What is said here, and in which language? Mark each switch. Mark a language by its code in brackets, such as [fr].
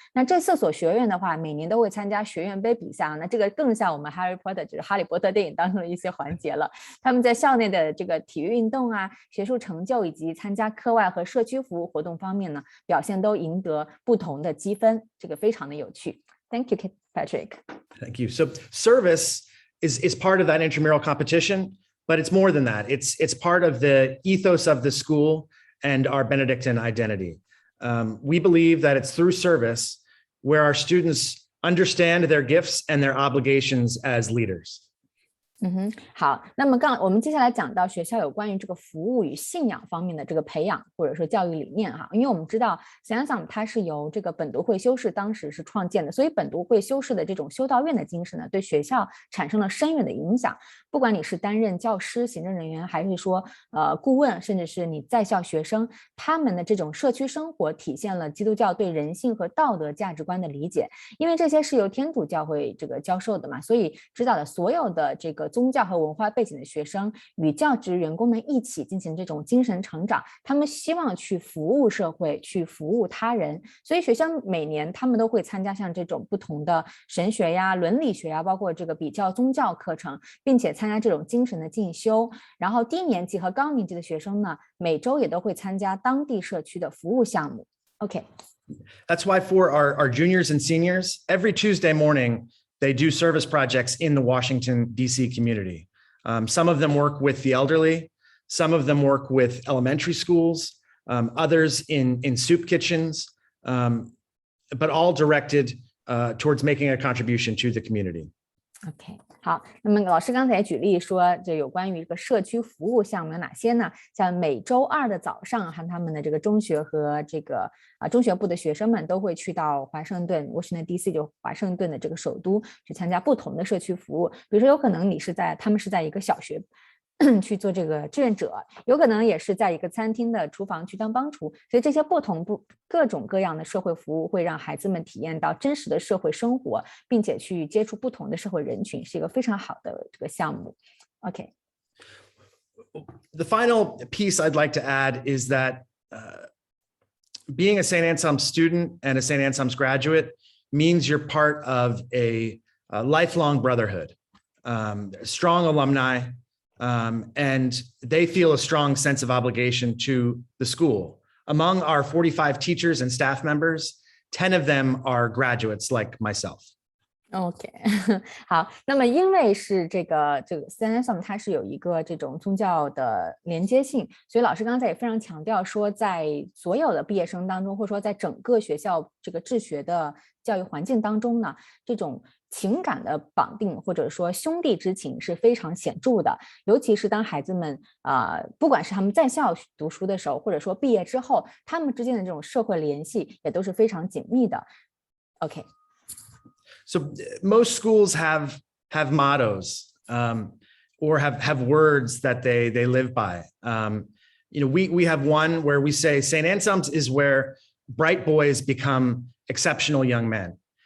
[zh] 那这4所学院的话，每年都会参加学院杯比赛，那这个更像我们 Harry Potter 就是哈利波特电影当中的一些环节了。他们在校内的这个体育运动啊、学术成就以及参加课外和社区服务活动方面呢，表现都赢得不同的积分，这个非常的有趣。 [en] Thank you, Patrick. Thank you. So service is part of that intramural competition, but it's more than that. It's part of the ethos of the school and our Benedictine identity. We believe that it's through service where our students understand their gifts and their obligations as leaders. [zh] 好，那么我们接下来讲到学校有关于这个服务与信仰方面的这个培养或者说教育理念哈，因为我们知道 St. Anselm 它是由这个本笃会修士当时是创建的，所以本笃会修士的这种修道院的精神呢，对学校产生了深远的影响。不管你是担任教师、行政人员，还是说顾问，甚至是你在校学生，他们的这种社区生活体现了基督教对人性和道德价值观的理解，因为这些是由天主教会这个教授的嘛，所以指导了所有的这个宗教和文化背景的学生与教职员工们一起进行这种精神成长，他们希望去服务社会，去服务他人，所以学校每年他们都会参加像这种不同的神学呀、伦理学呀，包括这个比较宗教课程，并且参加这种精神的进修。然后低年级和高年级的学生呢，每周也都会参加当地社区的服务项目。OK。 [en] That's why for our juniors and seniors, every Tuesday morning, they do service projects in the Washington, D.C. community. Some of them work with the elderly. Some of them work with elementary schools, others in soup kitchens, but all directed towards making a contribution to the community. [zh] OK， 好，那么老师刚才也举例说，就有关于这个社区服务项目有哪些呢？像每周二的早上，和他们的这个中学和这个中学部的学生们都会去到华盛顿 Washington D.C. 就华盛顿的这个首都去参加不同的社区服务。比如说，有可能他们是在一个小学去做这个志愿者，有可能也是在一个餐厅的厨房去当帮厨，所以这些各种各样的社会服务会让孩子们体验到真实的社会生活，并且去接触不同的社会人群，是一个非常好的这个项目。 [en] OK。 The final piece I'd like to add is that being a St. Anselm student and a St. Anselm's graduate means you're part of a lifelong brotherhood, strong alumni. And they feel a strong sense of obligation to the school. Among our 45 teachers and staff members, 10 of them are graduates like myself. [zh] OK， 好，那么因为是这个 St. Anselm 它是有一个这种宗教的连接性，所以老师刚才也非常强调说，在所有的毕业生当中，或者说在整个学校这个治学的教育环境当中呢，这种情感的绑定或者说兄弟之情是非常显著的，尤其是当孩子们不管是他们在校读书的时候，或者说毕业之后，他们之间的这种社会联系也都是非常紧密的。 [en] OK。 So most schools have mottos or have words that they live by. We have one where we say St. Anselm's is where bright boys become exceptional young men.